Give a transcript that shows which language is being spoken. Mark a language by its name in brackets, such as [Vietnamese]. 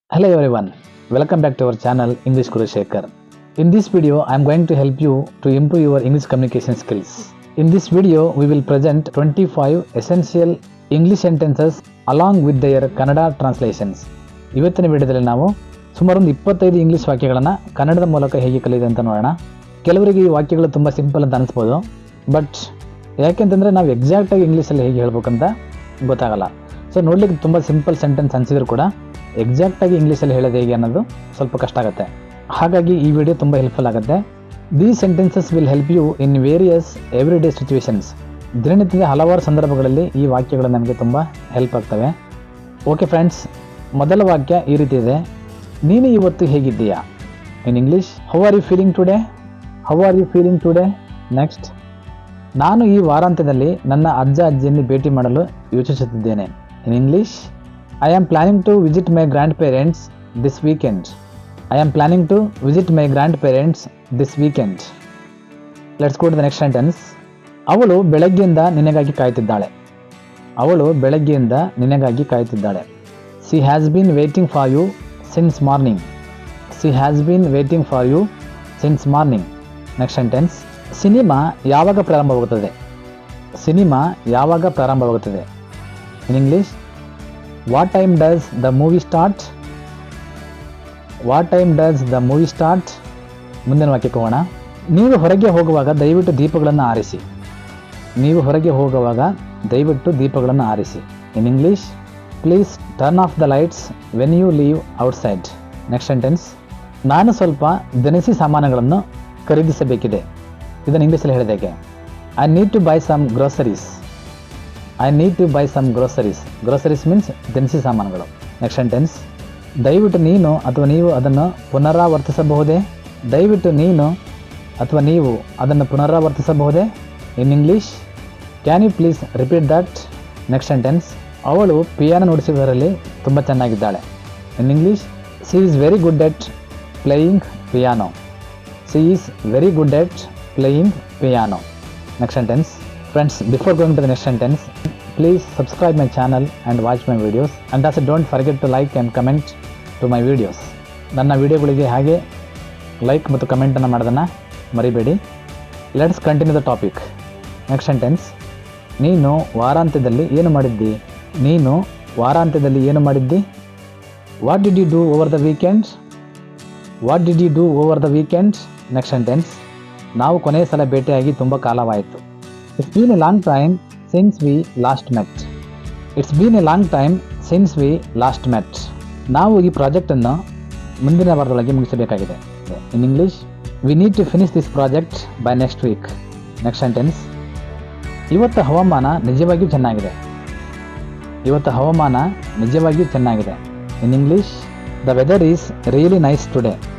[English] Hello everyone, welcome back to our channel English Guru Shekhar. In this video, I am going to help you to improve your English communication skills. In this video, we will present 25 essential English sentences along with their Kannada translations. [Kannada] ಇವತ್ತಿನ ವಿಡಿಯೋದಲ್ಲಿ ನಾವು ಸುಮಾರು 25 English ವಾಕ್ಯಗಳನ್ನು ಕನ್ನಡದ ಮೂಲಕ ಹೇಗೆ ಕಲಿಯೋದು ಅಂತ ನೋಡೋಣ. ಕೆಲವರಿಗೆ ಈ ವಾಕ್ಯಗಳು ತುಂಬ ಸಿಂಪಲ್ ಅಂತ ಅನಿಸ್ಬೋದು, ಬಟ್ ಯಾಕೆಂತಂದರೆ ನಾವು ಎಕ್ಸಾಕ್ಟಾಗಿ ಇಂಗ್ಲೀಷಲ್ಲಿ ಹೇಗೆ ಹೇಳ್ಬೇಕಂತ ಗೊತ್ತಾಗಲ್ಲ. ಸೊ ನೋಡ್ಲಿಕ್ಕೆ ತುಂಬ ಸಿಂಪಲ್ ಸೆಂಟೆನ್ಸ್ ಅನಿಸಿದ್ರು ಕೂಡ ಎಕ್ಸಾಕ್ಟಾಗಿ ಇಂಗ್ಲೀಷಲ್ಲಿ ಹೇಳೋದು ಹೇಗೆ ಅನ್ನೋದು ಸ್ವಲ್ಪ ಕಷ್ಟ ಆಗುತ್ತೆ. ಹಾಗಾಗಿ ಈ ವಿಡಿಯೋ ತುಂಬ ಹೆಲ್ಪ್ಫುಲ್ ಆಗುತ್ತೆ. [English] These sentences will help you in various every day situations. [Kannada] ದಿನನಿತ್ಯದ ಹಲವಾರು ಸಂದರ್ಭಗಳಲ್ಲಿ ಈ ವಾಕ್ಯಗಳು ನಮಗೆ ತುಂಬ ಹೆಲ್ಪ್ ಆಗ್ತವೆ. ಓಕೆ ಫ್ರೆಂಡ್ಸ್, ಮೊದಲ ವಾಕ್ಯ ಈ ರೀತಿ ಇದೆ: ನೀನು ಇವತ್ತು ಹೇಗಿದ್ದೀಯಾ? [English] In English, how are you feeling today? How are you feeling today? [Kannada] Next, ನಾನು ಈ ವಾರಾಂತ್ಯದಲ್ಲಿ ನನ್ನ ಅಜ್ಜ ಅಜ್ಜಿಯನ್ನು ಭೇಟಿ ಮಾಡಲು ಯೋಚಿಸುತ್ತಿದ್ದೇನೆ. [English] In English, I am planning to visit my grandparents this weekend. I am planning to visit my grandparents this weekend. Let's go to the next sentence. [Kannada] ಅವಳು ಬೆಳಗ್ಗೆಯಿಂದ ನಿನಗಾಗಿ ಕಾಯುತ್ತಿದ್ದಾಳೆ. ಅವಳು ಬೆಳಗ್ಗೆಯಿಂದ ನಿನಗಾಗಿ ಕಾಯುತ್ತಿದ್ದಾಳೆ. [English] She has been waiting for you since morning. She has been waiting for you since morning. Next sentence. [Kannada] Cinema ಯಾವಾಗ ಪ್ರಾರಂಭವಾಗುತ್ತದೆ? Cinema ಯಾವಾಗ ಪ್ರಾರಂಭವಾಗುತ್ತದೆ? [English] In English, What time does the movie start? What time does the movie start? [Kannada] ಮುಂದಿನ ವಾಕ್ಯಕ್ಕೆ ಹೋಗೋಣ. ನೀವು ಹೊರಗೆ ಹೋಗುವಾಗ ದಯವಿಟ್ಟು ದೀಪಗಳನ್ನು ಆರಿಸಿ. ನೀವು ಹೊರಗೆ ಹೋಗುವಾಗ ದಯವಿಟ್ಟು ದೀಪಗಳನ್ನು ಆರಿಸಿ. [English] In English, please turn off the lights when you leave outside. Next sentence. [Kannada] ನಾನು ಸ್ವಲ್ಪ ದಿನಸಿ ಸಾಮಾನುಗಳನ್ನು ಖರೀದಿಸಬೇಕಿದೆ. ಇದನ್ನು ಇಂಗ್ಲೀಷಲ್ಲಿ ಹೇಳಿದಾಗೆ, [English] I need to buy some groceries. I need to buy some groceries. [Kannada] Groceries means ದಿನಸಿ ಸಾಮಾನುಗಳು. [English] Next sentence. [Kannada] ದಯವಿಟ್ಟು ನೀನು ಅಥವಾ ನೀವು ಅದನ್ನು ಪುನರಾವರ್ತಿಸಬಹುದೇ? ದಯವಿಟ್ಟು ನೀನು ಅಥವಾ ನೀವು ಅದನ್ನು ಪುನರಾವರ್ತಿಸಬಹುದೇ? [English] In English, can you please repeat that? Next sentence. [Kannada] ಅವಳು ಪಿಯಾನೋ ನುಡಿಸುವುದರಲ್ಲಿ ತುಂಬ ಚೆನ್ನಾಗಿದ್ದಾಳೆ. [English] In English, she is very good at playing piano. She is very good at playing piano. Next sentence. Friends, before going to the next sentence, please subscribe my channel and watch my videos, and also don't forget to like and comment to my videos. [Kannada] ನನ್ನ ವಿಡಿಯೋಗಳಿಗೆ ಹಾಗೆ like ಮತ್ತು ಕಮೆಂಟನ್ನು ಮಾಡೋದನ್ನು ಮರಿಬೇಡಿ. [English] Let's continue the topic. Next sentence. [Kannada] ನೀನು ವಾರಾಂತ್ಯದಲ್ಲಿ ಏನು ಮಾಡಿದ್ದಿ? ನೀನು ವಾರಾಂತ್ಯದಲ್ಲಿ ಏನು ಮಾಡಿದ್ದಿ? [English] What did you do over the weekend? What did you do over the weekend? Next sentence. [Kannada] ನಾವು ಕೊನೆಯ ಸಲ ಭೇಟಿಯಾಗಿ ತುಂಬ ಕಾಲವಾಯಿತು. [English] It's been a long time since we last met. It's been a long time since we last met. [Kannada] ನಾವು ಈ ಪ್ರಾಜೆಕ್ಟನ್ನು ಮುಂದಿನ ವಾರದೊಳಗೆ ಮುಗಿಸಬೇಕಾಗಿದೆ. [English] In English, we need to finish this project by next week. Next sentence. [Kannada] ಇವತ್ತು ಹವಾಮಾನ ನಿಜವಾಗಿಯೂ ಚೆನ್ನಾಗಿದೆ. ಇವತ್ತು ಹವಾಮಾನ ನಿಜವಾಗಿಯೂ ಚೆನ್ನಾಗಿದೆ. [English] In English, the weather is really nice today.